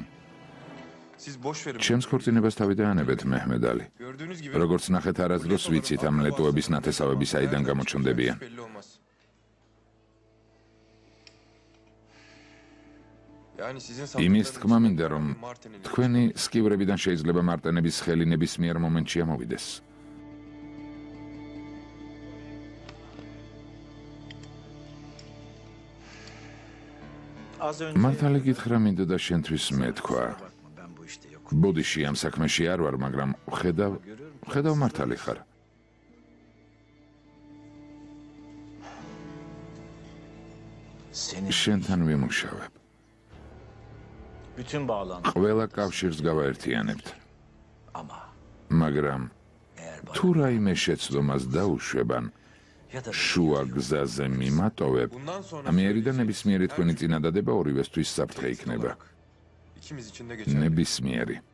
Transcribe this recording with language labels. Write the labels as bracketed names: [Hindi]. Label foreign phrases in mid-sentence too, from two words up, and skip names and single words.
[Turkish] siz boş verin. [Georgian] ჩემს ქორწინებას თავი დაანებეთ მეჰმედ ალი. [Turkish] Gördüğünüz gibi [Georgian] როგორც ნახეთ არასდროს ვიცით ამ ლეტოების ნათესავები საიდან გამოჩნდებიან. [Turkish] belli olmaz. Yani sizin [Georgian] იმის თქმა მინდა რომ Martin'in თქვენი სკივრებიდან შეიძლება მარტენების ხელი ნებისმიერ მომენტში ამოვიდეს. [Turkish] Az önce [Georgian] მართალი გითხრა მინდოდა შენთვის მეთქვა. [Turkish] ben bu işte yok. [Georgian] ბოდიში ამ საქმეში არ ვარ, მაგრამ ხედავ მართალი ხარ. Senin შენთან ვიმუშავებ. [Turkish] bütün bağlantı [Georgian] ყველა კავშირს გავაერთიანებთ. ama მაგრამ eğer თუ რაიმე შეცდომას დაუშვებან, [Turkish] ya da [Georgian] შუა გზაზე მიმატოვებ, [Turkish] bundan sonra [Georgian] ამიერი და ნებისმიერი თქვენი წინადადება ორივესთვის საფრთხე იქნება. [Turkish] ikimiz için de geçerli. [Georgian] ნებისმიერი.